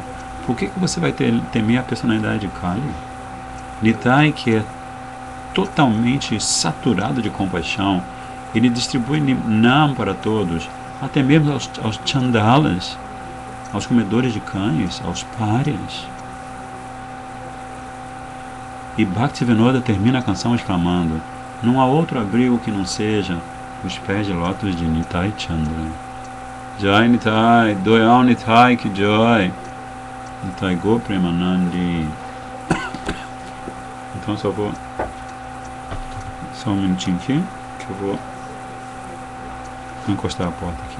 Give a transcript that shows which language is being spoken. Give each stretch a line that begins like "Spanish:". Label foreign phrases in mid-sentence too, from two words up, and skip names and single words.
Portuguese: Por que você vai temer a personalidade de Kali? Nitai, que é totalmente saturado de compaixão, ele distribui Nam para todos, até mesmo aos chandalas, aos comedores de cães, aos párias. E Bhaktivinoda termina a canção exclamando: não há outro abrigo que não seja os pés de lótus de Nitai Chandra.
Bangla: জয় নিতাই, দয়াল নিতাই, কে জয়. নিতাই গো প্রেমানন্দী.
Portuguese: Então só um minutinho aqui, que eu vou encostar a porta aqui.